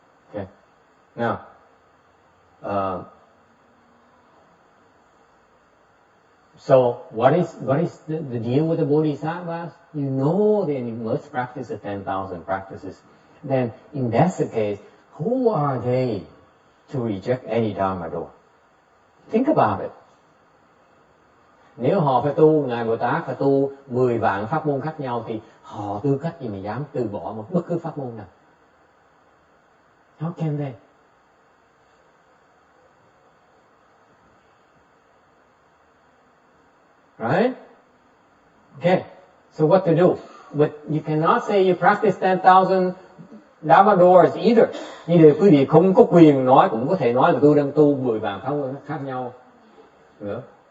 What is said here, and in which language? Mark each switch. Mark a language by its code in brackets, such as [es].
[en] Okay. Now, so what is the deal with the bodhisattvas? You know they must practice the 10,000 practices. Then, in that case, who are they to reject any dharma door? Think about it. [vi] Nếu họ phải tu, Ngài Bồ Tát phải tu 10 vạn pháp môn khác nhau thì họ tư cách gì mà dám từ bỏ một bất cứ pháp môn nào? [en] How can they? Right? Okay. So what to do? But you cannot say you practice 10,000 Dharma doors either. [vi] Như điều quý vị không có quyền nói, cũng có thể nói là tôi đang tu 10 vạn pháp môn khác nhau nữa.